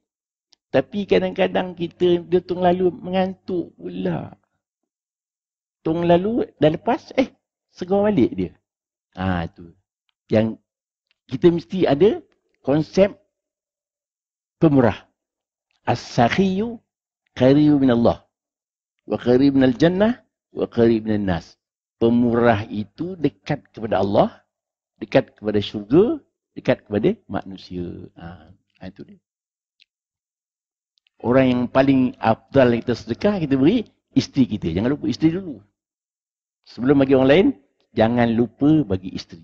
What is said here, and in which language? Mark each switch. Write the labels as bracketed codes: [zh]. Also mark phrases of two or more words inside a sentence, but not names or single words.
[ms] Tapi kadang-kadang kita dia tong lalu mengantuk pula. Tong lalu dah lepas, segar balik dia. Tu. Yang kita mesti ada konsep pemurah. [ar] السخي قريب من الله. وقريب من الجنة. وقريب من الناس. [ms] Pemurah itu dekat kepada Allah. Dekat kepada syurga. Dekat kepada manusia. Itu dia. Orang yang paling afdal kita sedekah, kita beri isteri kita. Jangan lupa isteri dulu. Sebelum bagi orang lain, jangan lupa bagi isteri.